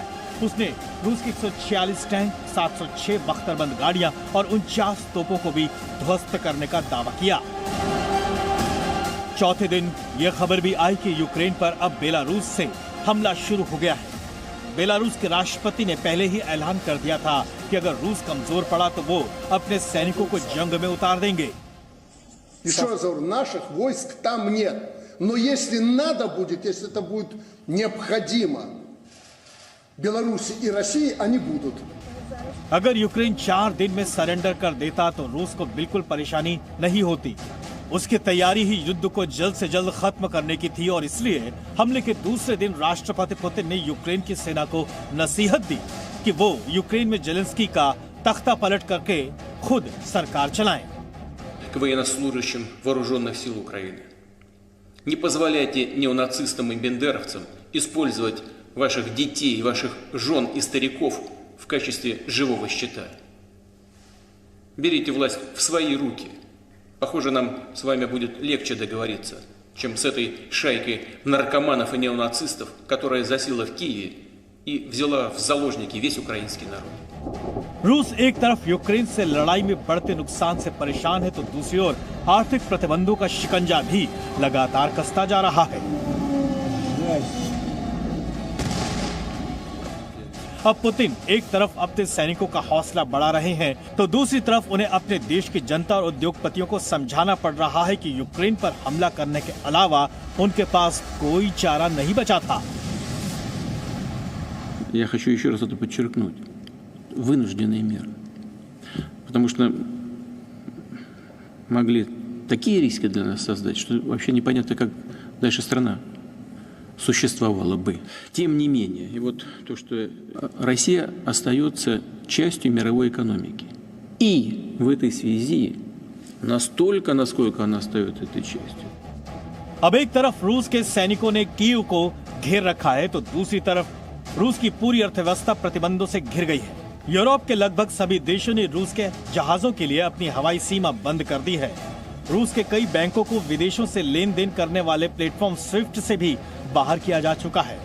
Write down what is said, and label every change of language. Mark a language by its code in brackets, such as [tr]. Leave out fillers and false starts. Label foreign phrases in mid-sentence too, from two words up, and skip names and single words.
[hi] उसने रूस की 146 टैंक, 706 बख्तरबंद गाड़ियां और 49 तोपों को भी ध्वस्त करने का दावा किया। चौथे दिन यह खबर भी आई कि यूक्रेन पर अब बेलारूस से हमला शुरू हो गया है। बेलारूस के राष्ट्रपति ने पहले ही ऐलान कर दिया था कि अगर रूस कमजोर पड़ा तो वो अपने सैनिकों को जंग में उतार देंगे। [ru] наших войск там нет, но если надо будет, если это будет необходимо, Беларуси и России они будут. [hi] अगर यूक्रेन 4 दिन में सरेंडर कर देता तो रूस को बिल्कुल परेशानी नहीं होती। उसकी तैयारी ही युद्ध को जल्द से जल्द खत्म करने की थी और इसलिए हमले के दूसरे दिन राष्ट्रपति पुतिन ने यूक्रेन की सेना को नसीहत दी कि वो यूक्रेन में जेलेंस्की का तख्ता पलट करके खुद सरकार चलाएं। [ru] К военнослужащим вооруженных сил Украины. Не позволяйте неонацистам и бендеровцам использовать ваших детей, ваших жен и стариков в качестве живого щита. Берите власть в свои руки. Похоже, нам с вами будет легче договориться, чем с этой шайкой наркоманов и неонацистов, которая засела в Киеве и взяла в заложники весь украинский народ. [hi] रूस एक तरफ यूक्रेन से लड़ाई में बढ़ते नुकसान से परेशान है तो दूसरी ओर आर्थिक प्रतिबंधों का शिकंजा भी लगातार कसता जा रहा है। अब पुतिन एक तरफ अपने सैनिकों का हौसला बढ़ा रहे हैं तो दूसरी तरफ उन्हें अपने देश की जनता और उद्योगपतियों को समझाना पड़ रहा है कि यूक्रेन पर हमला करने के अलावा उनके पास कोई चारा नहीं बचा था। [ru] Я хочу еще раз это подчеркнуть. Вынужденные меры. Потому что могли такие риски для нас создать, что вообще непонятно, как дальше страна существовала бы. Тем не менее, и вот то, что Россия остается частью мировой экономики. И в этой связи настолько, насколько она остается этой частью. [hi] अब एक तरफ रूस के सैनिकों ने कीव को घेर रखा है तो दूसरी तरफ रूस की पूरी अर्थव्यवस्था प्रतिबंधों से घिर गई है। यूरोप के लगभग सभी देशों ने रूस के जहाजों के लिए अपनी हवाई सीमा बंद कर दी है। रूस के कई बैंकों को विदेशों से लेन देन करने वाले प्लेटफॉर्म स्विफ्ट से भी बाहर किया जा चुका है।